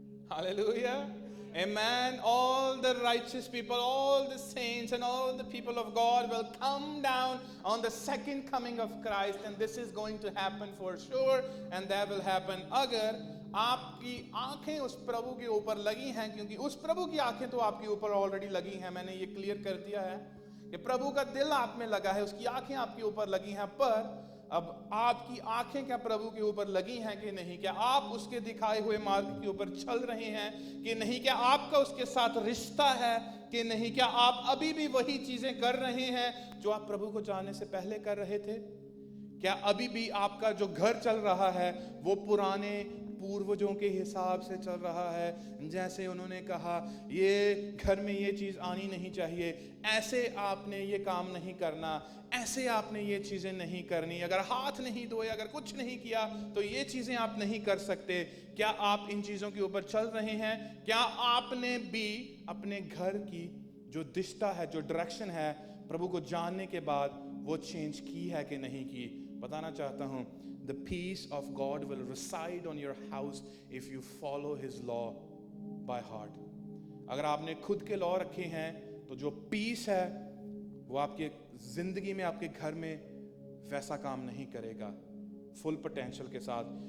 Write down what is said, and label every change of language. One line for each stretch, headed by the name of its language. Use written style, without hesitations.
English: Hallelujah. Amen. All the righteous people, all the saints, and all the people of God will come down on the second coming of Christ, and this is going to happen for sure, and that will happen.
Hindi: अगर आपकी आंखें उस प्रभु के ऊपर लगी हैं, क्योंकि उस प्रभु की आंखें तो आपके ऊपर ऑलरेडी लगी हैं, मैंने ये क्लियर कर दिया है कि प्रभु का दिल आप में लगा है, उसकी आंखें आपके ऊपर लगी हैं, पर अब आपकी आंखें क्या प्रभु के ऊपर लगी हैं कि नहीं? क्या आप उसके दिखाए हुए मार्ग के ऊपर चल रहे हैं कि नहीं? क्या आपका उसके साथ रिश्ता है कि नहीं? क्या आप अभी भी वही चीजें कर रहे हैं जो आप प्रभु को जानने से पहले कर रहे थे? क्या अभी भी आपका जो घर चल रहा है वो पुराने पूर्वजों के हिसाब से चल रहा है? जैसे उन्होंने कहा ये घर में ये चीज आनी नहीं चाहिए, ऐसे आपने ये काम नहीं करना, ऐसे आपने ये चीजें नहीं करनी, अगर हाथ नहीं धोए, अगर कुछ नहीं किया तो ये चीजें आप नहीं कर सकते। क्या आप इन चीजों के ऊपर चल रहे हैं? क्या आपने भी अपने घर की जो दिशा है, जो डायरेक्शन है, प्रभु को जानने के बाद वो चेंज की है कि नहीं की? बताना चाहता हूं,
English: the peace of God will reside on your house if you follow his law by heart.
Hindi: अगर आपने खुद के लॉ रखे हैं तो जो पीस है वो आपके जिंदगी में, आपके घर में वैसा काम नहीं करेगा फुल पोटेंशियल के साथ।